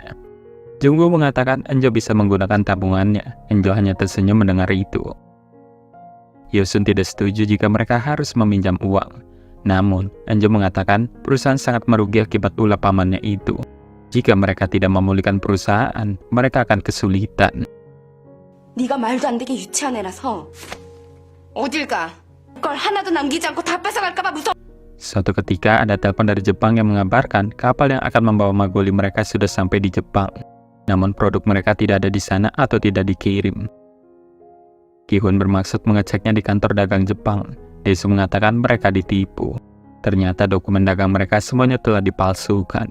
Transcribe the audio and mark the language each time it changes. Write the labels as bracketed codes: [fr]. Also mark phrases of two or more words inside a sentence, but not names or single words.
[id] Jungwoo mengatakan Enjo bisa menggunakan tabungannya. Enjo hanya tersenyum mendengar itu. Hyo-sun tidak setuju jika mereka harus meminjam uang. Namun, Enjo mengatakan perusahaan sangat merugi akibat ulah pamannya itu. Jika mereka tidak memulihkan perusahaan, mereka akan kesulitan. [ko] 네가 말도 안 되게 유치한 애라서 어딜 가? 걸 하나도 남기지 않고 다 뺏어갈까봐 무서워. [id] Suatu ketika ada telepon dari Jepang yang mengabarkan kapal yang akan membawa magoli mereka sudah sampai di Jepang. Namun produk mereka tidak ada di sana atau tidak dikirim. Ki-hun bermaksud mengeceknya di kantor dagang Jepang. Dae-sung mengatakan mereka ditipu. Ternyata dokumen dagang mereka semuanya telah dipalsukan.